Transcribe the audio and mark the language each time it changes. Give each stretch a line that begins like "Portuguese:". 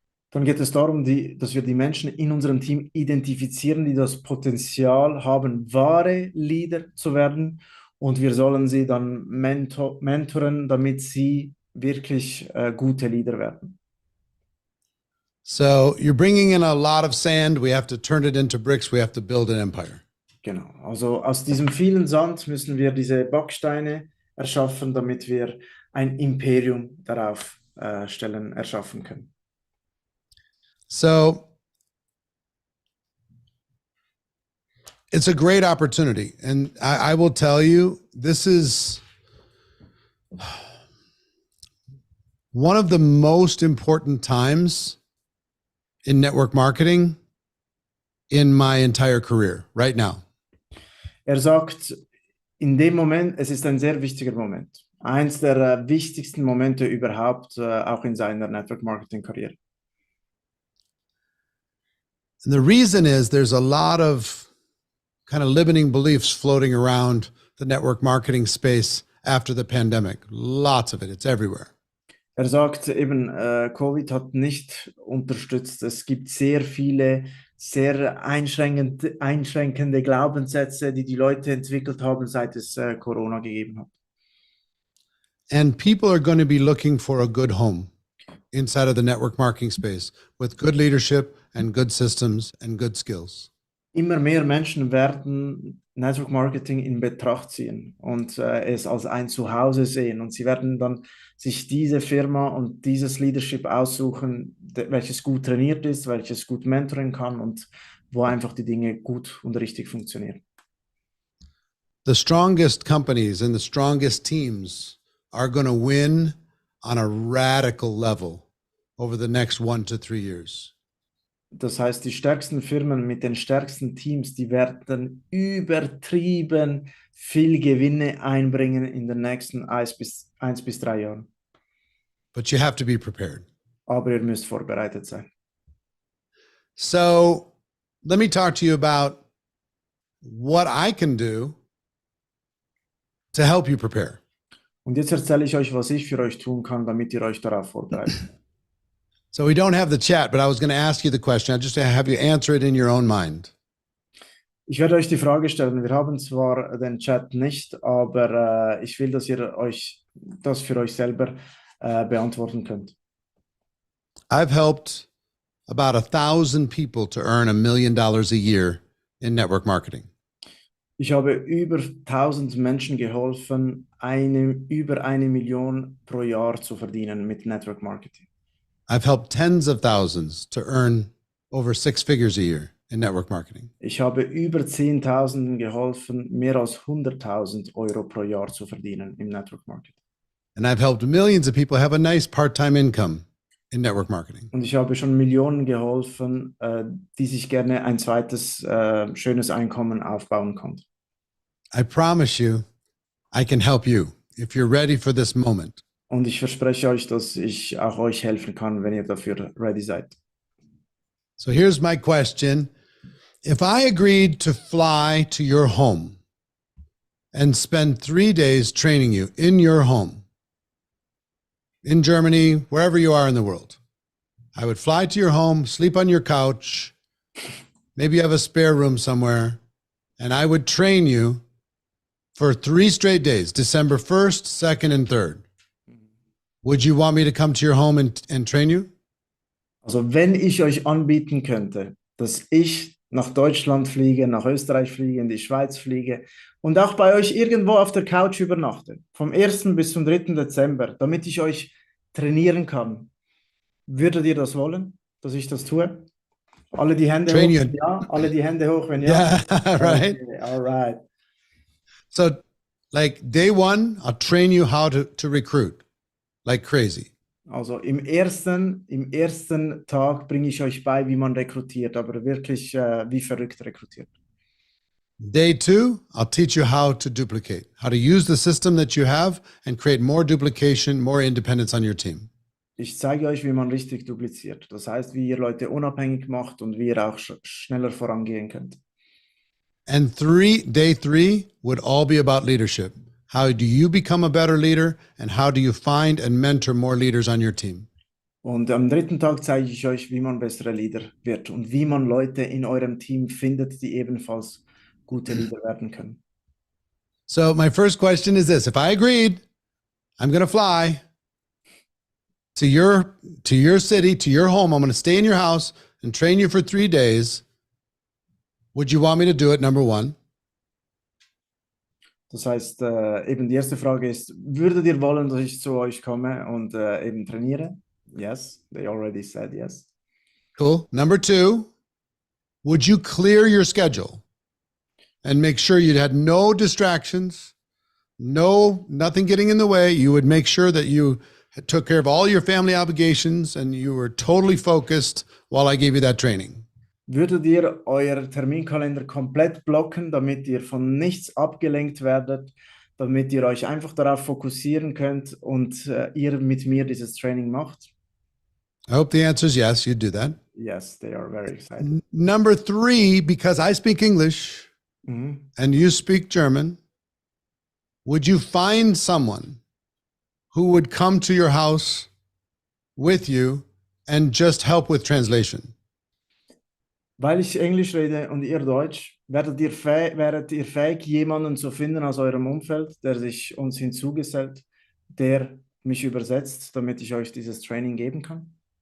German: Dann geht es darum, dass wir die Menschen in unserem Team identifizieren, die das Potenzial haben, wahre Leader zu werden. Und wir sollen sie dann mentoren, damit sie wirklich gute Leader werden.
English: So you're bringing in a lot of sand. We have to turn it into bricks. We have to build an empire.
German: Genau. Also aus diesem vielen Sand müssen wir diese Backsteine erschaffen, damit wir ein Imperium darauf erschaffen können.
English: So it's a great opportunity. And I will tell you, this is one of the most important times in network marketing in my entire career right now.
German: Er sagt, in dem Moment, es ist ein sehr wichtiger Moment. Eins der wichtigsten Momente überhaupt, auch in seiner Network-Marketing-Karriere.
English: And the reason is there's a lot of kind of limiting beliefs floating around the network marketing space after the pandemic. Lots of it. It's everywhere.
German: Er sagt eben, Covid hat nicht unterstützt. Es gibt sehr viele, sehr einschränkende Glaubenssätze, die Leute entwickelt haben, seit es Corona gegeben hat.
English: And people are going to be looking for a good home inside of the network marketing space with good leadership and good systems and good skills.
German: Immer mehr Menschen werden Network Marketing in Betracht ziehen und es als ein Zuhause sehen. Und sie werden dann sich diese Firma und dieses Leadership aussuchen, welches gut trainiert ist, welches gut mentoren kann und wo einfach die Dinge gut und richtig funktionieren.
English: The strongest companies and the strongest teams are going to win on a radical level over the next 1 to 3 years.
German: Das heißt, die stärksten Firmen mit den stärksten Teams, die werden übertrieben viel Gewinne einbringen in den nächsten 1 bis 3 Jahren.
English: But you have to be prepared.
German: Aber ihr müsst vorbereitet sein.
English: So let me talk to you about what I can do to help you prepare.
German: Und jetzt erzähle ich euch, was ich für euch tun kann, damit ihr euch darauf vorbereitet.
English: So we don't have the chat, but I was going to ask you the question. I just have you answer it in your own mind.
German: Ich werde euch die Frage stellen. Wir haben zwar den Chat nicht, aber ich will, dass ihr euch das für euch selber beantworten könnt.
English: I've helped about 1,000 people to earn $1 million a year in network marketing.
German: Ich habe über 1000 Menschen geholfen, über 1 Million pro Jahr zu verdienen mit Network Marketing.
English: I've helped tens of thousands to earn over 6 figures a year in network marketing.
German: Ich habe über 10.000 geholfen, mehr als 100.000 Euro pro Jahr zu verdienen im Network Marketing.
English: And I've helped millions of people have a nice part-time income in network marketing.
German: Und ich habe schon Millionen geholfen, die sich gerne ein zweites schönes Einkommen aufbauen konnten.
English: I promise you, I can help you if you're ready for this moment.
German: Und ich verspreche euch, dass ich auch euch helfen kann, wenn ihr dafür ready seid.
English: So here's my question. If I agreed to fly to your home and spend 3 days training you in your home, in Germany, wherever you are in the world, I would fly to your home, sleep on your couch, maybe you have a spare room somewhere, and I would train you for 3 straight days, December 1st, 2nd, and 3rd. Would you want me to come to your home and train you?
German: Also wenn ich euch anbieten könnte, dass ich nach Deutschland fliege, nach Österreich fliege, in die Schweiz fliege und auch bei euch irgendwo auf der Couch übernachte, vom 1. bis zum 3. Dezember, damit ich euch trainieren kann, würdet ihr das wollen, dass ich das tue? Alle die Hände
English: Train
German: hoch,
English: you.
German: wenn ja. Alle die Hände hoch, wenn ja.
English: Yeah, right. Okay, all right. So like day 1, I'll train you how to recruit like crazy.
German: Also im ersten Tag bringe ich euch bei, wie man rekrutiert, aber wirklich wie verrückt rekrutiert.
English: Day 2, I'll teach you how to duplicate, how to use the system that you have and create more duplication, more independence on your team.
German: Ich zeige euch, wie man richtig dupliziert. Das heißt, wie ihr Leute unabhängig macht und wie ihr auch schneller vorangehen könnt.
English: And day 3 would all be about leadership. How do you become a better leader and how do you find and mentor more leaders on your team?
German: Und am 3. Tag zeige ich euch, wie man bessere Leader wird und wie man Leute in eurem Team findet, die ebenfalls gute Leader werden können.
English: So my first question is this. If I agreed, I'm going to fly to your city, to your home. I'm going to stay in your house and train you for 3 days. Would you want me to do it? Number 1.
German: Das heißt, eben die erste Frage ist, würdet ihr wollen, dass ich zu euch komme und eben trainiere?
English: Yes, they already said yes. Cool. Number 2, would you clear your schedule and make sure you had no distractions, nothing getting in the way? You would make sure that you took care of all your family obligations, and you were totally focused while I gave you that training?
German: Würdet ihr euer Terminkalender komplett blocken, damit ihr von nichts abgelenkt werdet, damit ihr euch einfach darauf fokussieren könnt und ihr mit mir dieses Training macht?
English: I hope the answer is yes, you'd do that. Yes, they are very excited. Number 3, because I speak English Mhm. and you speak German, would you find someone who would come to your house with you and just help with translation?
German: Weil ich Englisch rede und ihr Deutsch, wäret ihr fähig, jemanden zu finden aus eurem Umfeld, der sich uns hinzugesellt, der mich übersetzt, damit ich euch dieses Training geben kann?